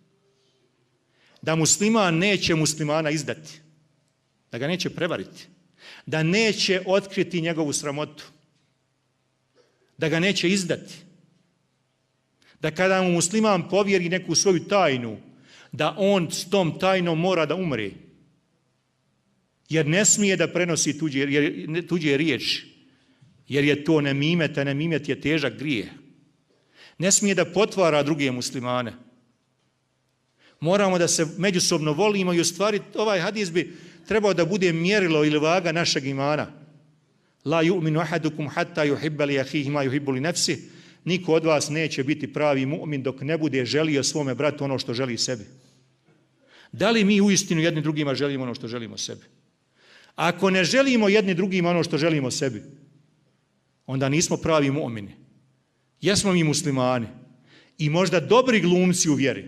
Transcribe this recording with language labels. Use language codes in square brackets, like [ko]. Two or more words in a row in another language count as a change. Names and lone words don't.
[bs] Da musliman neće muslimana izdati, da ga neće prevariti, da neće otkriti njegovu sramotu, da ga neće izdati, da kada mu musliman povjeri neku svoju tajnu, da on s tom tajnom mora da umre, jer ne smije da prenosi tuđe riječi, jer je to nemimet, a nemimet je težak grijeh. Ne smije da potvara druge muslimane. Moramo da se međusobno volimo i u stvari ovaj hadis bi trebao da bude mjerilo ili vaga našeg imana. [ar] لا يؤمن أحدكم حتى يحب لأخيه ما يحب لنفسه. [bs] Niko od vas neće biti pravi mu'min dok ne bude želio svome bratu ono što želi sebi. Da li mi uistinu jedni drugima želimo ono što želimo sebi? Ako ne želimo jedni drugima ono što želimo sebi, onda nismo pravi mu'mini. Jesmo mi muslimani i možda dobri glumci u vjeri.